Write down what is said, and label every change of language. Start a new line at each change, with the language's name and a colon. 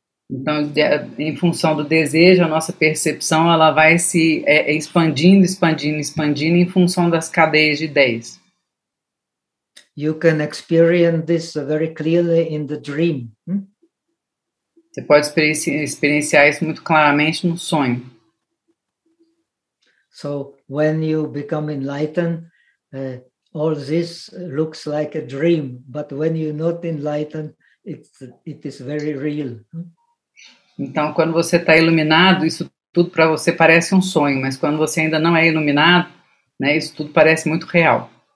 Portuguese: Então, em função do desejo, a nossa percepção ela vai se expandindo, expandindo, expandindo em função das cadeias de ideias.
English: You can experience this very clearly in the dream.
Portuguese: Você pode experienciar isso muito claramente no sonho.
English: So, when you become enlightened, all this looks like a dream, but when you're not enlightened, it is very real.
Portuguese: Então, quando você está iluminado, isso tudo para você parece um sonho, mas quando você ainda não é iluminado, né, isso tudo parece muito real.